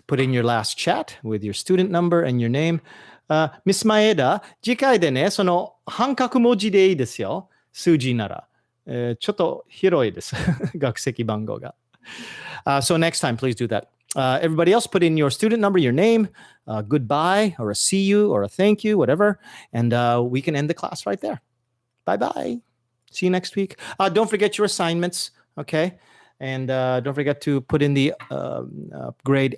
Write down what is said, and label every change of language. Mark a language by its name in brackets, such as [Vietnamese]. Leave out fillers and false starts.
[English] Put in your last chat with your student number and your name. [Japanese] Miss Maeda, 次回でね、その半角文字でいいですよ。数字なら。ちょっと広いです。学籍番号が。 [English] So next time, please do that. Everybody else, put in your student number, your name, goodbye, or a see you, or a thank you, whatever. And we can end the class right there. Bye-bye. See you next week. Don't forget your assignments, okay? And don't forget to put in the grade.